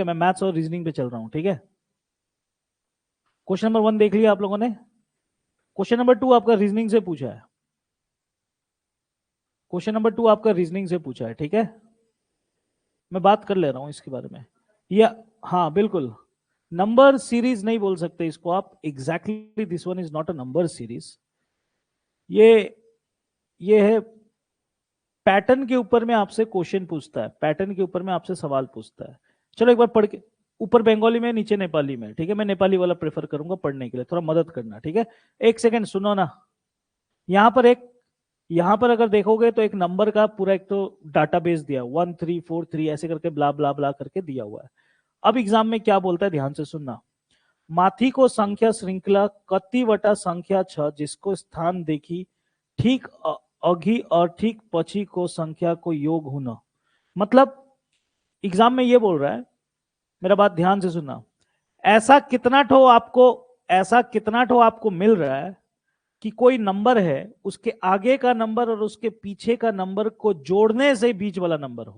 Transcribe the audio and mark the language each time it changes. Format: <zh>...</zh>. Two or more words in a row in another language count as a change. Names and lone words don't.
<hi>मैं मैथ्स और रीजनिंग पे चल रहा हूँ, ठीक है।</hi> <en>question number</en> <hi>1 देख लिया आप लोगों ने।</hi> <en>question number</en> <hi>2 आपका रीजनिंग से पूछा है।</hi> <en>question number</en> <hi>2 आपका रीजनिंग से पूछा है, ठीक है। मैं बात कर ले रहा हूँ इसके बारे में। या हाँ बिल्कुल,</hi> <en>number series</en> <hi>नहीं बोल सकते इसको आप।</hi> <en>Exactly this one is not a number series.</en> <hi>ये ये है पैटर्न के ऊपर में आपसे क्वेश्चन पूछता है, पैटर्न के ऊपर में आपसे सवाल पूछता है। चलो एक बार पढ़ के, ऊपर बंगाली में नीचे नेपाली में, ठीक है। मैं नेपाली वाला प्रेफर करूंगा पढ़ने के लिए, थोड़ा मदद करना, ठीक है। एक सेकेंड सुनो ना। यहाँ पर एक, यहाँ पर अगर देखोगे तो एक नंबर का पूरा एक तो डाटाबेस दिया, 1343 ऐसे करके ब्ला ब्ला ब्ला करके दिया हुआ है। अब एग्जाम में क्या बोलता है, ध्यान से सुनना।</hi> <ne>माथी को संख्या श्रृंखला कतिवटा संख्या छ जिसको स्थान देखी ठीक अघी और ठीक पछी को संख्या को योग होना।</ne> <hi>मतलब एग्जाम में ये बोल रहा है, मेरा बात ध्यान से सुनना। ऐसा कितना ठो आपको, ऐसा कितना ठो आपको मिल रहा है कि कोई नंबर है, उसके आगे का नंबर और उसके पीछे का नंबर को जोड़ने से बीच वाला नंबर हो।</hi>